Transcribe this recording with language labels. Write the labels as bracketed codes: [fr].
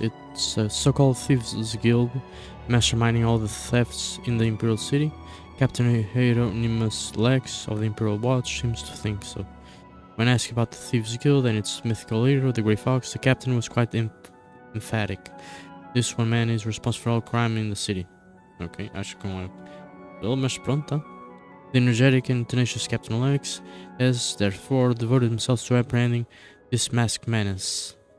[en] It's a so-called thieves guild, masterminding all the thefts in the Imperial City. Captain Hieronymus Lex of the Imperial Watch seems to think so. When asked about the Thieves Guild and its mythical leader, the Grey Fox, the captain was quite emphatic. This one man is responsible for all crime in the city. [pt] Ok, acho que não é ele, mas pronto, tá? [en] The energetic and tenacious Captain Lex has, therefore, devoted himself to apprehending this masked menace.